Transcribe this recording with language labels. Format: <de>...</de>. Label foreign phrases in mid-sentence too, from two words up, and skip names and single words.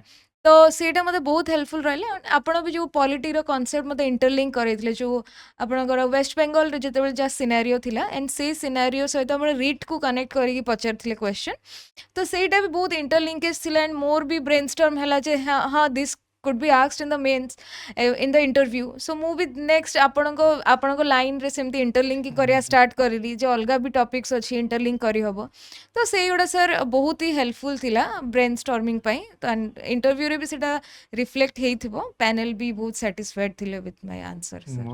<or>ତ ସେଇଟା ମୋତେ ବହୁତ ହେଲ୍ପଫୁଲ୍ ରହିଲା। ଆପଣ ବି ଯେଉଁ</or> <en>polity concept</en> <or>ମୋତେ ଇଣ୍ଟରଲିଙ୍କ କରେଇଥିଲେ ଯେଉଁ ଆପଣଙ୍କର ୱେଷ୍ଟ ବେଙ୍ଗଲରେ ଯେତେବେଳେ ଯାହା ସିନାରିଓ ଥିଲା ଆଣ୍ଡ ସେଇ ସିନାରିଓ ସହିତ ଆପଣ</or> <en>writ connect</en> <or>କରିକି ପଚାରିଥିଲେ କ୍ୱେଶ୍ଚନ୍, ତ ସେଇଟା ବି ବହୁତ ଇଣ୍ଟରଲିଙ୍କେଜ୍ ଥିଲା ଆଣ୍ଡ ମୋର ବି</or> <en>brain storm</en> <or>ହେଲା ଯେ ହଁ ହଁ</or> <en>this could be asked in the mains in the interview.</en> <or>So ମୁଁ ବି ନେକ୍ସଟ ଆପଣଙ୍କ ଲାଇନରେ ସେମିତି ଇଣ୍ଟରଲିଙ୍କିଂ କରିବା ଷ୍ଟାର୍ଟ କରିଲି ଯେ ଅଲଗା ବି ଟପିକ୍ସ ଅଛି ଇଣ୍ଟରଲିଙ୍କ କରିହେବ। ତ ସେଇଗୁଡ଼ା ସାର୍ ବହୁତ ହି ହେଲ୍ପଫୁଲ୍ ଥିଲା</or> <en>brain storming</en> <or>ପାଇଁ। ତ ଇଣ୍ଟରଭ୍ୟୁରେ ବି ସେଇଟା ରିଫ୍ଲେକ୍ଟ ହେଇଥିବ, ପ୍ୟାନେଲ୍ ବି ବହୁତ ସାଟିସ୍ଫାଏଡ୍ ଥିଲେ</or> <en>with my answer</en> <or>ସାର୍।</or>